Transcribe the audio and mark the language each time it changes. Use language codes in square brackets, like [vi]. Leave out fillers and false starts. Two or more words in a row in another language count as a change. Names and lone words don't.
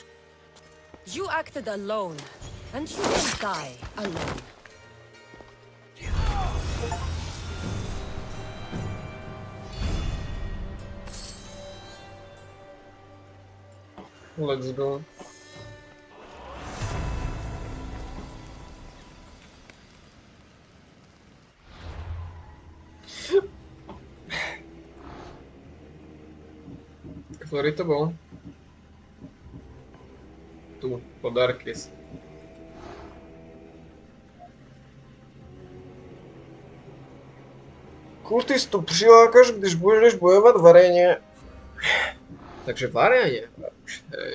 [en] You acted alone, and you will die alone. Let's go. [cs] Který to byl? Tu, podarky. Kultistu přilákáš, když budeš bojovat v aréně. Takže v aréně. Okay.